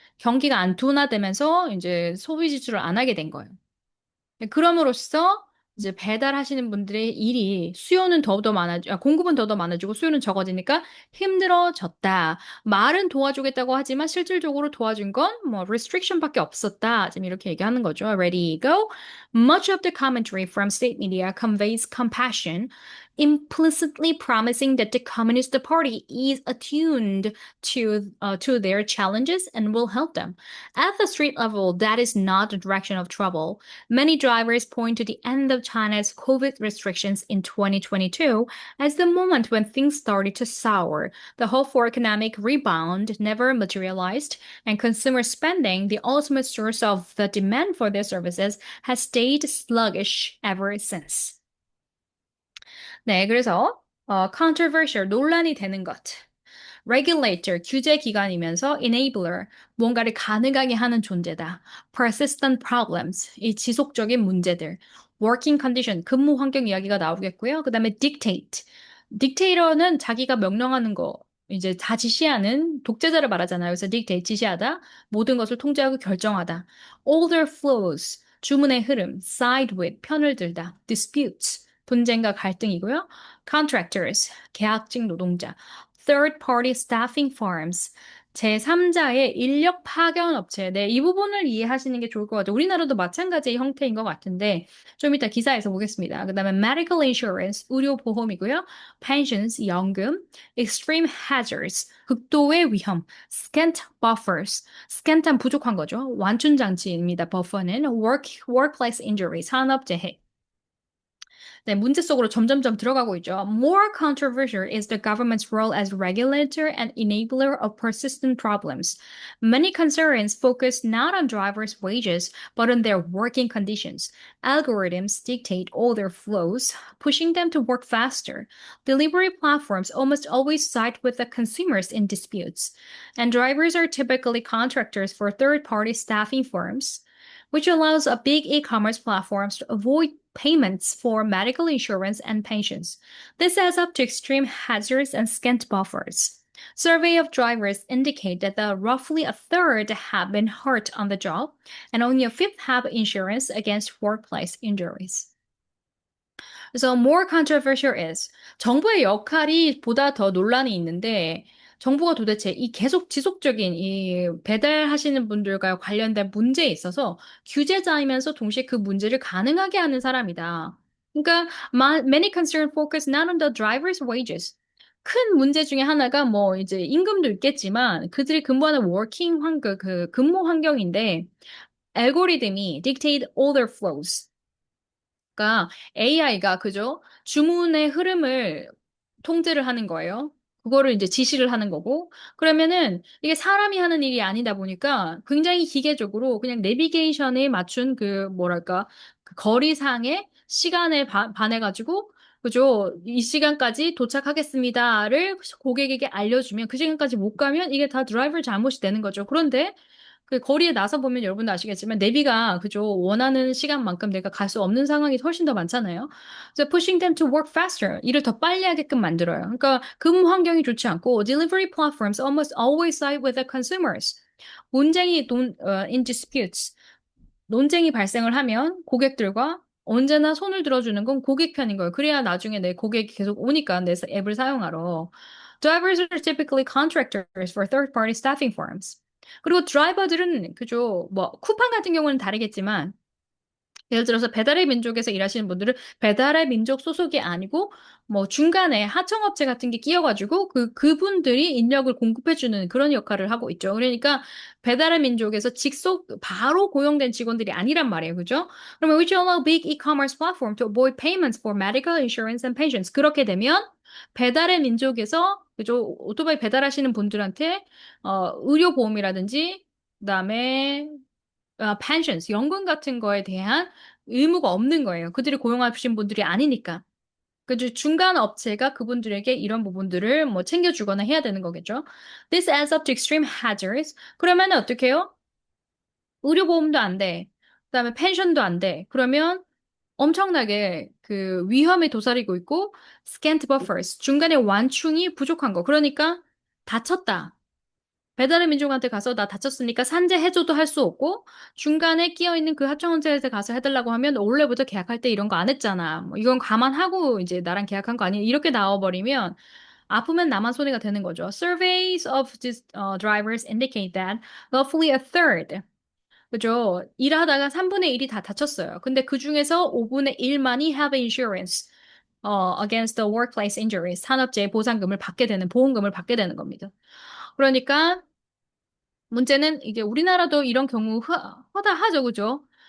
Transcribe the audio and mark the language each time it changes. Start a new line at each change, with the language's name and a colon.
Korean: 경기가 안 둔화되면서 이제 소비 지출을 안 하게 된 거예요. 그럼으로써 이제 배달하시는 분들의 일이 수요는 더더 공급은 더더 많아지고 수요는 적어지니까 힘들어졌다. 말은 도와주겠다고 하지만 실질적으로 도와준 건 restriction밖에 없었다. 지금 이렇게 얘기하는 거죠.
English: Ready, go. Much of the commentary from state media conveys compassion, implicitly promising that the Communist Party is attuned to their challenges and will help them. At the street level, that is not the direction of trouble. Many drivers point to the end of China's COVID restrictions in 2022 as the moment when things started to sour. The hope for economic rebound never materialized, and consumer spending, the ultimate source of the demand for their services, has stayed sluggish ever since.
Korean: 네, 그래서 controversial, 논란이 되는 것. regulator, 규제 기관이면서 enabler, 뭔가를 가능하게 하는 존재다.
English: persistent problems,
Korean: 이 지속적인 문제들.
English: working condition,
Korean: 근무 환경 이야기가 나오겠고요. 그 다음에 dictate. dictator는 자기가 명령하는 거, 이제 다 지시하는 독재자를 말하잖아요. 그래서 dictate, 지시하다. 모든 것을 통제하고 결정하다.
English: order flows,
Korean: 주문의 흐름. side with, 편을 들다.
English: disputes,
Korean: 분쟁과 갈등이고요.
English: contractors,
Korean: 계약직 노동자.
English: third party staffing firms,
Korean: 제3자의 인력 파견 업체. 네, 이 부분을 이해하시는 게 좋을 것 같아요. 우리나라도 마찬가지의 형태인 것 같은데, 좀 이따 기사에서 보겠습니다. 그 다음에
English: medical insurance,
Korean: 의료보험이고요. pensions, 연금.
English: extreme hazards,
Korean: 극도의 위험.
English: scant buffers,
Korean: scant한 부족한 거죠. 완충 장치입니다.
English: buffer는 workplace injury,
Korean: 산업재해. 네, 문제 속으로 점점점 들어가고 있죠.
English: More controversial is the government's role as regulator and enabler of persistent problems. Many concerns focus not on drivers' wages, but on their working conditions. Algorithms dictate all their flows, pushing them to work faster. Delivery platforms almost always side with the consumers in disputes. And drivers are typically contractors for third-party staffing firms, which allows a big e-commerce platforms to avoid payments for medical insurance and pensions. This adds up to extreme hazards and scant buffers. Survey of drivers indicate that roughly a third have been hurt on the job, and only a fifth have insurance against workplace injuries.
Korean: 그래서
English: more controversial is
Korean: 정부의 역할이 보다 더 논란이 있는데 정부가 도대체 이 계속 지속적인 이 배달하시는 분들과 관련된 문제에 있어서 규제자이면서 동시에 그 문제를 가능하게 하는 사람이다. 그러니까
English: many concern focus not on the driver's wages.
Korean: 큰 문제 중에 하나가 뭐 이제 임금도 있겠지만 그들이 근무하는 그 근무 환경인데 알고리즘이
English: dictate all their flows.
Korean: 그러니까 AI가 그죠? 주문의 흐름을 통제를 하는 거예요. 그거를 이제 지시를 하는 거고. 그러면은 이게 사람이 하는 일이 아니다 보니까 굉장히 기계적으로 그냥 내비게이션에 맞춘 그 뭐랄까 그 거리상의 시간에 반해가지고 그죠? 이 시간까지 도착하겠습니다를 고객에게 알려주면 그 시간까지 못 가면 이게 다 드라이버 잘못이 되는 거죠. 그런데 그 거리에 나서 보면 여러분도 아시겠지만 내비가 그죠 원하는 시간만큼 내가 갈 수 없는 상황이 훨씬 더 많잖아요. 그래서
English: pushing them to work faster
Korean: 일을 더 빨리 하게끔 만들어요. 그러니까 근무 환경이 좋지 않고
English: delivery platforms almost always side with the consumers. in disputes
Korean: 논쟁이 발생을 하면 고객들과 언제나 손을 들어주는 건 고객 편인 거예요. 그래야 나중에 내 고객이 계속 오니까 내 앱을 사용하러.
English: Drivers are typically contractors for third-party staffing firms.
Korean: 그리고 드라이버들은 그죠. 뭐 쿠팡 같은 경우는 다르겠지만 예를 들어서 배달의 민족에서 일하시는 분들은 배달의 민족 소속이 아니고 뭐 중간에 하청업체 같은 게 끼어가지고 그분들이 인력을 공급해주는 그런 역할을 하고 있죠. 그러니까 배달의 민족에서 직속 바로 고용된 직원들이 아니란 말이에요. 그죠? 그러면
English: which allow big e-commerce platform to avoid payments for medical insurance and pensions.
Korean: 그렇게 되면 배달의 민족에서 그죠? 오토바이 배달하시는 분들한테 의료보험이라든지 그다음에 pensions, 연금 같은 거에 대한 의무가 없는 거예요. 그들이 고용하신 분들이 아니니까. 그 중간 업체가 그분들에게 이런 부분들을 뭐 챙겨주거나 해야 되는 거겠죠.
English: This adds up to extreme hazards.
Korean: 그러면 어떻게 해요? 의료보험도 안 돼. 그다음에 펜션도 안 돼. 그러면 엄청나게 그 위험에 도사리고 있고
English: scant buffers,
Korean: 중간에 완충이 부족한 거. 그러니까 다쳤다. 배달의 민족한테 가서 나 다쳤으니까 산재해줘도 할 수 없고 중간에 끼어있는 그 하청업체한테 가서 해달라고 하면 원래부터 계약할 때 이런 거 안 했잖아. 뭐 이건 감안하고 이제 나랑 계약한 거 아니야. 이렇게 나와버리면 아프면 나만 손해가 되는 거죠.
English: Surveys of these drivers indicate that roughly a third,
Korean: 그죠? 일하다가 3분의 1이 다 다쳤어요. 근데 그 중에서 5분의 1만이
English: have insurance against the workplace injuries,
Korean: 산업재해 보상금을 받게 되는 보험금을 받게 되는 겁니다. 그러니까 문제는 이게 우리나라도 이런 경우 허다하죠, 그죠?